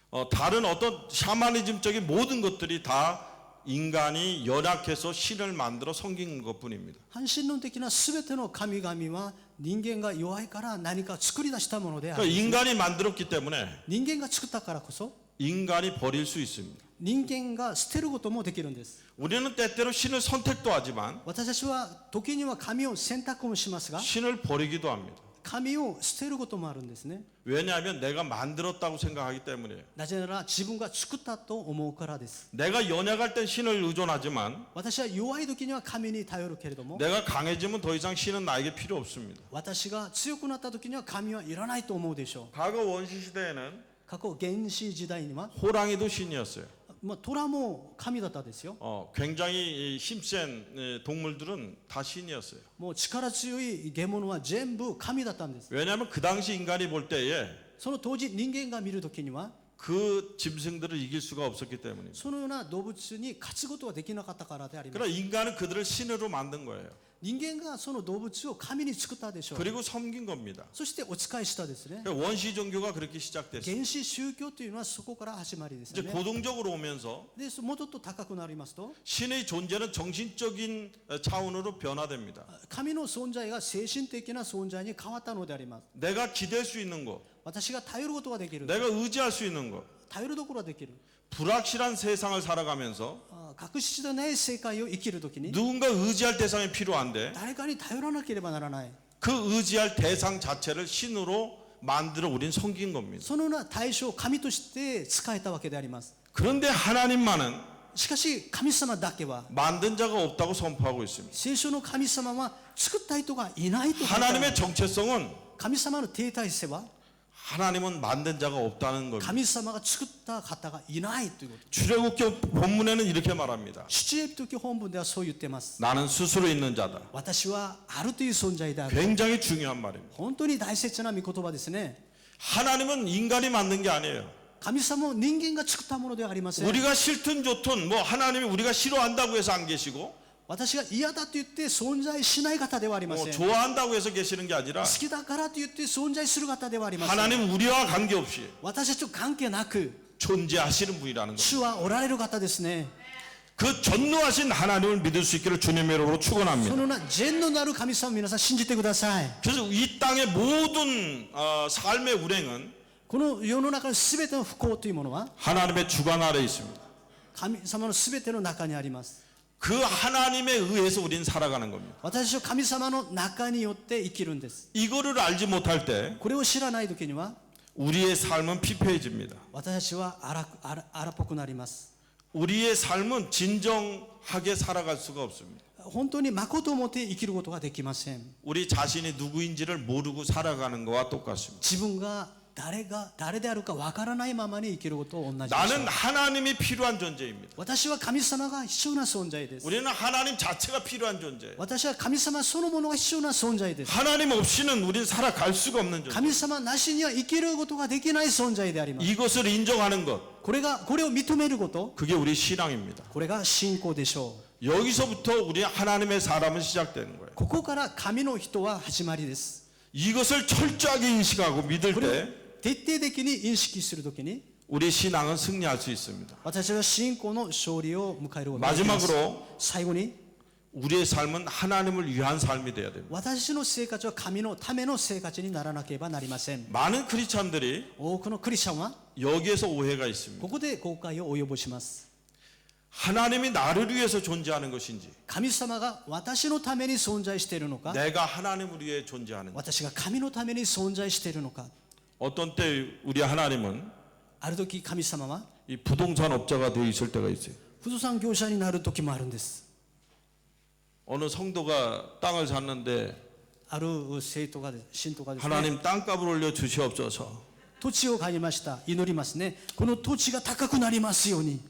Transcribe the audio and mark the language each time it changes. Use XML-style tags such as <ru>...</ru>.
<ko>다른 어떤 샤머니즘적인 모든 것들이 다 인간이 연약해서 신을 만들어 섬긴 것뿐입니다.</ko> <ja>半神論的な全ての神々は人間が弱いから何か作り出したものである</ja> <ko>그러니까 인간이 만들었기 때문에</ko> <ja>人間が作ったからこそ</ja> <ko>인간이 버릴 수 있습니다.</ko> <ja>人間が捨てることもできるんです</ja> <ko>우리는 때때로 신을 선택도 하지만</ko> <ja>私たちは時には神を選択もしますが</ja> <ko>신을 버리기도 합니다.</ko> <ja>神を捨てることもあるんですね</ja> <ko>왜냐하면 내가 만들었다고 생각하기 때문이에요.</ko> <ja>なぜなら自分が作ったと思うからです</ja> <ko>내가 연약할 땐 신을 의존하지만</ko> <ja>私は弱い時には神に頼るけれども</ja> <ko>내가 강해지면 더 이상 신은 나에게 필요 없습니다.</ko> <ja>私が強くなった時には神はいらないと思うでしょう</ja> <ko>과거 원시 시대에는</ko> <ja>過去原始時代には</ja> <ko>호랑이도 신이었어요.</ko> <ja>虎も神だったですよ</ja> <ko>굉장히 힘센 동물들은 다 신이었어요.</ko> <ja>もう力強い獣は全部神だったんです</ja> <ko>왜냐하면 그 당시 인간이 볼 때에</ko> <ja>その当時人間が見る時には</ja> <ko>그 짐승들을 이길 수가 없었기 때문입니다.</ko> <ja>そのような動物に勝つことができなかったからであります</ja> <ko>그러나 인간은 그들을 신으로 만든 거예요.</ko> <ja>人間がその動物を神に作ったでしょう</ja> <ko>그리고 섬긴 겁니다.</ko> <ja>そしてお仕えしたですね</ja> <ko>그러니까 원시 종교가 그렇게 시작됐어요.</ko> <ja>原始宗教というのはそこから始まりです</ja> <ko>이제</ko> <ja>よね</ja> <ko>고등적으로 오면서</ko> <ja>でもうちょっと高くなりますと</ja> <ko>신의 존재는 정신적인 차원으로 변화됩니다.</ko> <ja>神の存在が精神的な存在に変わったのであります</ja> <ko>내가 기댈 수 있는 것,</ko> <ja>私が頼ることができる</ja> <ko>내가 의지할 수 있는 것,</ko> <ja>頼るところができる</ja> <ko>불확실한 세상을 살아가면서</ko> <ja>確実でない世界を生きるときに</ja> <ko>누군가 의지할 대상이 필요한데</ko> <ja>誰かに頼らなければならない</ja> <ko>그 의지할 대상 자체를 신으로 만들어 우린 섬긴 겁니다.</ko> <ja>そのような対象を神として使えたわけであります</ja> <ko>그런데 하나님만은</ko> <ja>しかし神様だけは</ja> <ko>만든 자가 없다고 선포하고 있습니다.</ko> <ja>聖書の神様は作った人がいないと書いてある</ja> <ko>하나님의 정체성은</ko> <ja>神様の定体性は</ja> <ko>하나님은 만든 자가 없다는 겁니다.</ko> <ja>神様が作った方がいないということ。</ja> <ko>출애굽기 본문에는 이렇게 말합니다.</ko> <ja>出エジプト記本文ではそう言ってます。</ja> <ko>나는 스스로 있는 자다.</ko> <ja>私はあるという存在である。</ja> <ko>굉장히 중요한 말입니다.</ko> <ja>本当に大切な御言葉ですね。</ja> <ko>하나님은 인간이 만든 게 아니에요.</ko> <ja>神様を人間が作ったものではありません。</ja> <ko>우리가 싫든 좋든 뭐 하나님이 우리가 싫어한다고 해서 안 계시고</ko> <ja>私が嫌だと言って存在しない方ではありませ</ja> <ko>뭐</ko> <ja>ん。</ja> <ko>좋아한다고 해서 계시는 게 아니라</ko> <ja>好きだからと言って存在する方ではありません。</ja> <ko>하나님 우리와 관계없이</ko> <ja>私たちと関係なく</ja> <ko>존재하시는 분이라는 겁니다.</ko> <ja>主はおられる方ですね。</ja> <ko>그 전능하신 하나님을 믿을 수 있기를 주님의 이름으로</ko> <ja>そ</ja> <ko>축원합니다.</ko> <ja>の全能なる神様を皆さん信じてください。</ja> <ko>그래서 이 땅의 모든 삶의 운행은</ko> <ja>この世の中のすべての不幸というものは</ja> <ko>하나님의 주관 아래에 있습니다.</ko> <ja>神様のすべての中にあります。</ja> <ko>그 하나님에 의해서 우리는 살아가는 겁니다.</ko> <ja>私は神様の中によって生きるんです。</ja> <ko>이거를 알지 못할 때</ko> <ja>これを知らない時には</ja> <ko>우리의 삶은 피폐해집니다.</ko> <ja>私たちは荒っぽくなります。</ja> <ko>우리의 삶은 진정하게 살아갈 수가 없습니다.</ko> <ja>本当に誠をもって生きることができません。</ja> <ko>우리 자신이 누구인지를 모르고 살아가는 것과 똑같습니다.</ko> <ja>自分が誰であるかわからないままに生きることと同じです。</ja> <ko>나는 하나님이 필요한 존재입니다.</ko> <ja>私は神様が必要な存在です。</ja> <ko>우리는 하나님 자체가 필요한 존재예요.</ko> <ja>私は神様そのものが必要な存在です。</ja> <ko>하나님 없이는 우리는 살아갈 수가 없는 존재.</ko> <ja>神様なしには生きることができない存在であります。</ja> <ko>이것을 인정하는 것,</ko> <ja>これを認めること、</ja> <ko>그게 우리 신앙입니다.</ko> <ja>これが信仰でしょう。</ja> <ko>여기서부터 우리 하나님의 사람은 시작되는 거예요.</ko> <ja>ここから神の人は始まりです。</ja> <ko>이것을 철저하게 인식하고 믿을</ko> <ja>これを</ja> <ko>때</ko> <ja>徹底的に認識するときに</ja> <ko>우리 신앙은 승리할 수 있습니다.</ko> <ja>私は信仰の勝利を迎えることができます。</ja> <ko>마지막으로</ko> <ja>最後に</ja> <ko>우리의 삶은 하나님을 위한 삶이 되어야 됩니다.</ko> <ja>私の生活は神のための生活にならなければなりません。</ja> <ko>많은 크리스찬들이</ko> <ja>多くのクリスチャンは</ja> <ko>여기에서 오해가 있습니다.</ko> <ja>ここで誤解を及ぼします。</ja> <ko>하나님이 나를 위해서 존재하는 것인지</ko> <ja>神様が私のために存在しているのか、</ja> <ko>내가 하나님을 위해 존재하는지</ko> <ja>私が神のために存在しているのか。</ja> <ko>어떤 때 우리 하나님은</ko> <ja>ある時神様は</ja> <ko>이 부동산 업자가 되어 있을 때가 있어요.</ko> <ja>不動産業者になる時もあるんです。</ja> <ko>어느 성도가 땅을 샀는데</ko> <ja>ある生徒が信徒がですね、</ja> <ko>하나님 땅값을 올려 주시옵소서.</ko> <ja>土地を買いました。祈りますね。この土地が高くなりますように。</ja>